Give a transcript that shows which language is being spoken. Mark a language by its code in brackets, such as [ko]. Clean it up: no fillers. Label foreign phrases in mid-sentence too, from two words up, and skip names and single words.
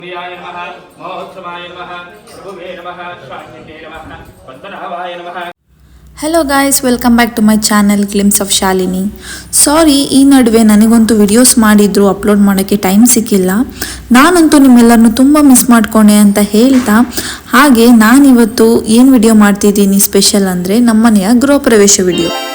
[sa] नमः महोत्सवाय नमः प्रभुवे नमः शान्तिये नमः पद्मनाभाय नमः. [en] Hello guys, welcome back to my channel Glimpse of Shalini. [kn] ಸಾರಿ, ಈ ನಡುವೆ ನನಗಂತೂ ವಿಡಿಯೋಸ್ ಮಾಡಿದ್ರು ಅಪ್ಲೋಡ್ ಮಾಡೋಕ್ಕೆ ಟೈಮ್ ಸಿಕ್ಕಿಲ್ಲ. ನಾನಂತೂ ನಿಮ್ಮೆಲ್ಲರನ್ನು ತುಂಬ ಮಿಸ್ ಮಾಡ್ಕೊಂಡೆ ಅಂತ ಹೇಳ್ತಾ, ಹಾಗೆ ನಾನಿವತ್ತು ಏನು ವಿಡಿಯೋ ಮಾಡ್ತಿದ್ದೀನಿ ಸ್ಪೆಷಲ್ ಅಂದರೆ ನಮ್ಮನೆಯ ಗೃಹ ಪ್ರವೇಶ ವಿಡಿಯೋ.